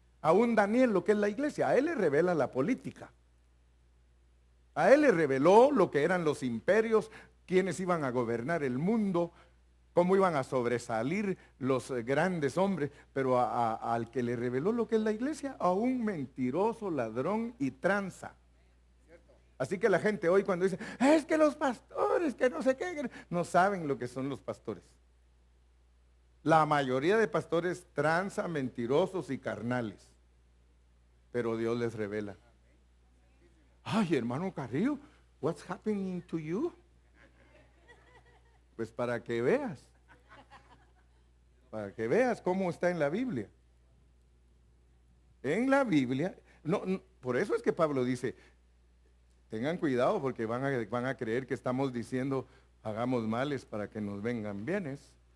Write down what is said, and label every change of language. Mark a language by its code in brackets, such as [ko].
[es] Aún Daniel, lo que es la iglesia, a él le revela la política. A él le reveló lo que eran los imperios, quiénes iban a gobernar el mundo, cómo iban a sobresalir los grandes hombres, pero al que le reveló lo que es la iglesia, a un mentiroso, ladrón y tranza. Así que la gente hoy cuando dice, es que los pastores, que no sé qué, no saben lo que son los pastores. La mayoría de pastores tranza, mentirosos y carnales, pero Dios les revela. Ay, hermano [en] Carrillo, what's happening to you? [es] Pues para que veas cómo está en la Biblia. En la Biblia, por eso es que Pablo dice, tengan cuidado porque van a creer que estamos diciendo, hagamos males para que nos vengan bienes.